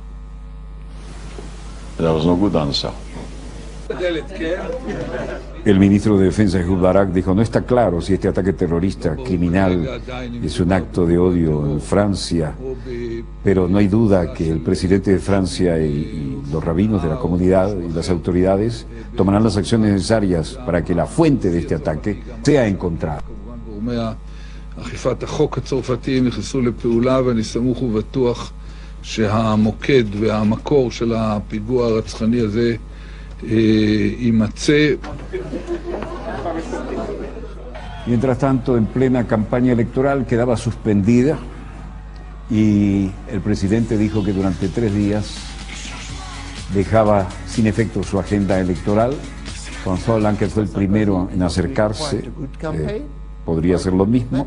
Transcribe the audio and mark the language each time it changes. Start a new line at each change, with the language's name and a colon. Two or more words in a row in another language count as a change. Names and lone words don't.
Spanish: El ministro de Defensa, Ehud Barak, dijo: no está claro si este ataque terrorista criminal es un acto de odio en Francia, pero no hay duda que el presidente de Francia y los rabinos de la comunidad y las autoridades tomarán las acciones necesarias para que la fuente de este ataque sea encontrada.
Hebrew: אכיפת החוק הצרפתי נכנסו לפעולה, ואני סמוך ובטוח שהמוקד והמקור של הפיגוע הרצחני הזה יימצא.
Spanish: Mientras tanto, en plena campaña electoral quedaba suspendida y el presidente dijo que durante 3 días dejaba sin efecto su agenda electoral. François Hollande, que fue el primero en acercarse, podría hacer lo mismo.